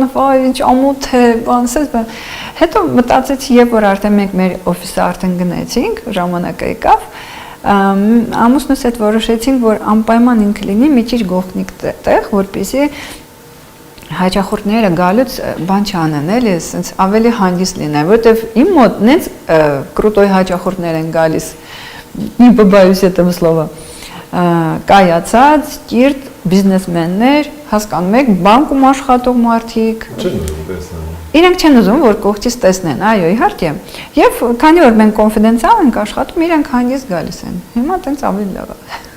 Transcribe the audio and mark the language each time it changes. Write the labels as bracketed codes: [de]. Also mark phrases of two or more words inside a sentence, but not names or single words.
[hy] վայ ինչ ամոթ է բան ասես բան հետո մտածեցի երբ որ արդեն մենք մեր օֆիսը արդեն գնացինք ժամանակը եկավ ամուսնուս հետ որոշեցինք որ անպայման ինքը լինի մի քիչ գողտնիկ տեղ որպեսզի հաճախորդները գալուց բան չանեն էլի ասենց ավելի հանգիստ լինեն որովհետև իմ մոտ նենց կրուտոյ հաճախորդներ են գալիս [ru] не побоюсь этого слова [hy] կայացած, կիրթ, բիզնեսմեններ, հասկանում եք, բանկում աշխատող մարդիկ։ Իրենք չեն ուզում, որ կողքից տեսնեն, այո, իհարկե։ Եվ քանի որ մենք կոնֆիդենցիալ ենք աշխատում, իրենք հանգիստ գալիս են։ Հիմա տենց ավելի լավ է։